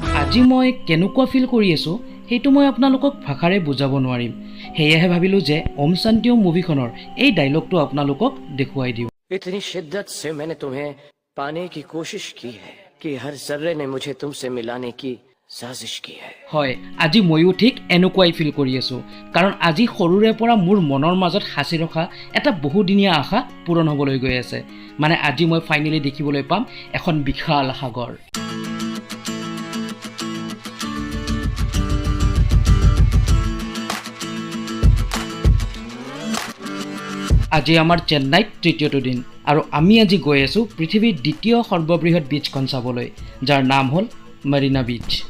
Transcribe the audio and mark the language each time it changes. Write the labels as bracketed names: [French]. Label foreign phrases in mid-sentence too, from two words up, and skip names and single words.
[Assamese] আজি মই কেনেকুৱা ফিল কৰি আছোঁ সেইটো মই আপোনালোকক ভাষাৰে বুজাব নোৱাৰিম। সেয়েহে ভাবিলোঁ যে ওম শান্তি ওম মুভিখনৰ এই ডাইলগটো আপোনালোকক দেখুৱাই দিওঁ। [Hindi] इतनी शिद्दत से मैंने तुम्हें पाने की कोशिश की है कि हर जर्रे ने मुझे तुमसे मिलाने की साजिश की है। [Assamese] হয়, আজি ময়ো ঠিক এনেকুৱাই ফিল কৰি আছোঁ, কাৰণ আজি সৰুৰে পৰা মোৰ মনৰ মাজত সাঁচি ৰখা এটা বহুদিনীয়া আশা পূৰণ হ'বলৈ গৈ আছে। মানে আজি মই ফাইনেলি দেখিবলৈ পাম এখন বিশাল সাগৰ। আজি আমাৰ চেন্নাইত তৃতীয়টো দিন আৰু আমি আজি গৈ আছোঁ পৃথিৱীৰ দ্বিতীয় সৰ্ববৃহৎ বীচখন চাবলৈ, যাৰ নাম হ'ল মাৰিনা বীচ।